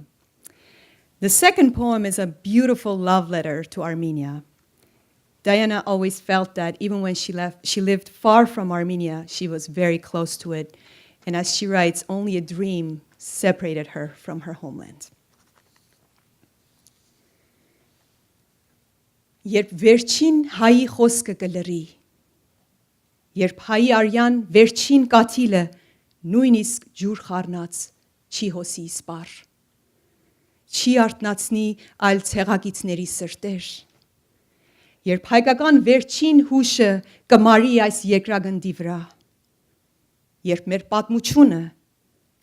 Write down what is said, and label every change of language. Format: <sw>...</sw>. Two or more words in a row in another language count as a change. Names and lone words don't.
<en>The second poem is a beautiful love letter to Armenia. Diana always felt that even when she lived far from Armenia, she was very close to it. And as she writes, only a dream separated her from her homeland.</en> <hy>Երբ վերջին հայի խոսքը կլրի, երբ հայի արյան վերջին կաթիլը նույնիսկ ջուր խառնած չի հոսի սպառ, չի արթնացնի այլ ցեղակիցների սրտեր, երբ հայկական վերջին հուշը կմարի այս երկրագնդի վրա, երբ մեր պատմությունը</hy>